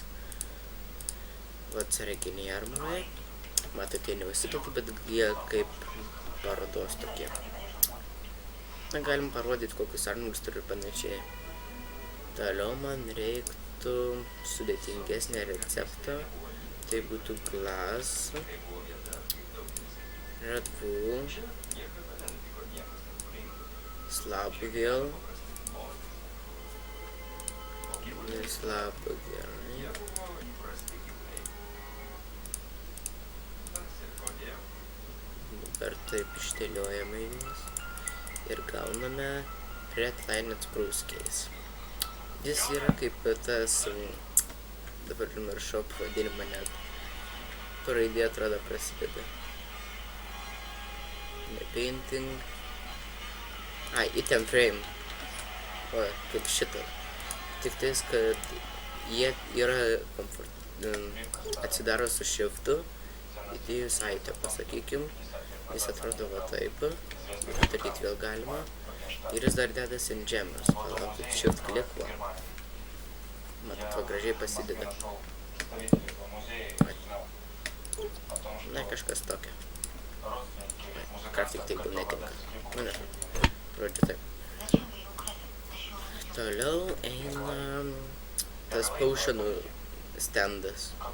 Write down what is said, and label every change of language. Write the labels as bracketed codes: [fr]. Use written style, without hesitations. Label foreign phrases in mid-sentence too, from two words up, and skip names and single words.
[lt] Va, atsarginiai armorai. Matot, jie neužsidėti, bet jie kaip parodos tokie. Na, galim parodyti, kokius armorus turi ir panašiai. Toliau man reiktų sudėtingesnę receptą. Tai būtų [en] glass, red wool, [lt] slabų vėl. Slabų gerai. Dabar taip išdėliojame juos. Ir gauname [en] red lined spruce case. [lt] Jis yra kaip tas, dabar numiršau pavadinimą net. Raidė atrodo prasideda. [en] Painting. Item frame. [lt] O, kaip šitą. Tik tais, kad jie yra atsidaro su shiftu. Įdėjus item, pasakykim. Jis atrodo va taip. Daryti vėl galima. Ir jis dar dedasi ant žemės. Palaukit, [en] shift click va. [lt] Matot, va gražiai pasideda. Na, kažkas tokio. [en] Crafting table [lt] netinka. Nu, nežinau. Žodžiu taip. Toliau eina tas potionų standas.